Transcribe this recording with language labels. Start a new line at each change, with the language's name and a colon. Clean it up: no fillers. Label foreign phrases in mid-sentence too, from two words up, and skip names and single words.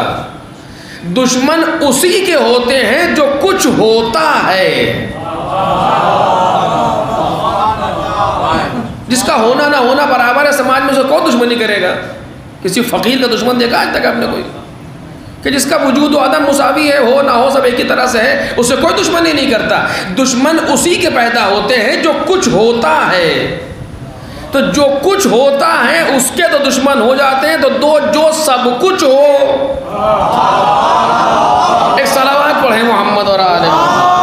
Urdu: دشمن اسی کے ہوتے ہیں جو کچھ ہوتا ہے. جس کا ہونا نہ ہونا برابر ہے، سماج میں اسے کون دشمنی کرے گا؟ کسی فقیر کا دشمن دیکھا آج تک آپ نے کوئی کہ جس کا وجود و عدم مساوی ہے، ہو نہ ہو سب ایک ہی طرح سے ہے، اس سے کوئی دشمنی نہیں کرتا. دشمن اسی کے پیدا ہوتے ہیں جو کچھ ہوتا ہے. تو جو کچھ ہوتا ہے اس کے تو دشمن ہو جاتے ہیں. تو جو سب کچھ ہو، ایک صلوات پڑھیں محمد اور آل محمد.